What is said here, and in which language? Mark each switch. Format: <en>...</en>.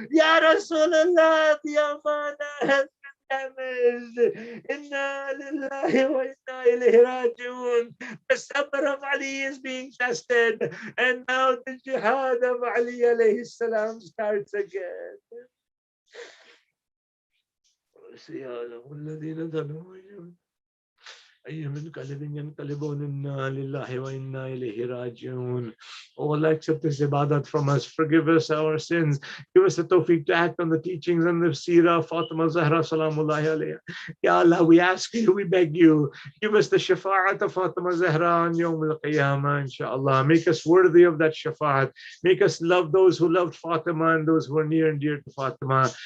<en>Ya Rasulallah, the amanat has been damaged.</en> <ar>Inna lillahi wa inna ilayhi rajiun.</ar> <en>The sabr of Ali is being tested. And now the jihad of Ali alayhi salam starts again.</en> <ar>والذين ظلموا أي منقلب ينقلبون إنا لله وإنا إليه راجعون.</ar> <en>Oh Allah, accept this ibadat from us. Forgive us our sins. Give us the tawfiq to act on the teachings and the seerah of Fatima Zahra salamullahi alayha. Ya Allah, we ask you, we beg you, give us the shafa'at of Fatima Zahra on Yawm al-Qiyamah, inshaAllah. Make us worthy of that shafa'at. Make us love those who loved Fatima and those who are near and dear to Fatima.</en>